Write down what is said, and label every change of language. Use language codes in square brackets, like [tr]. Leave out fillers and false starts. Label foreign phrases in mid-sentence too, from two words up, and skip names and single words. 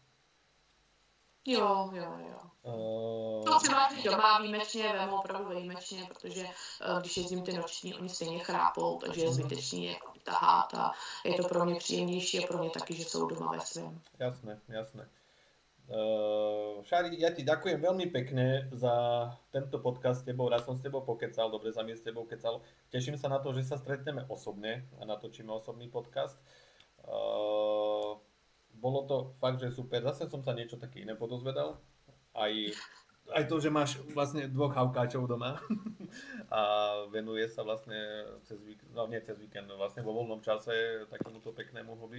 [cs] Jo. To třeba doma výjimečně, vemu opravdu výjimečně, protože když jezdím ty noční, oni stejně chrápou, takže je zbytečný je tahat a je to pro mě příjemnější a pro mě taky, že jsou doma ve svém. Jasné. [sk] Šári, ja ti ďakujem veľmi pekne za tento podcast s tebou, raz som s tebou pokecal, dobre sa mi s tebou kecal. Teším sa na to, že sa stretneme osobne a natočíme osobný podcast. Bolo to fakt, že super. Zase som sa niečo také iné podozvedal. Aj to, že máš vlastne 2 chavkáčov doma a venuje sa vlastne cez víkend, vlastne vo voľnom čase takémuto peknému hobby.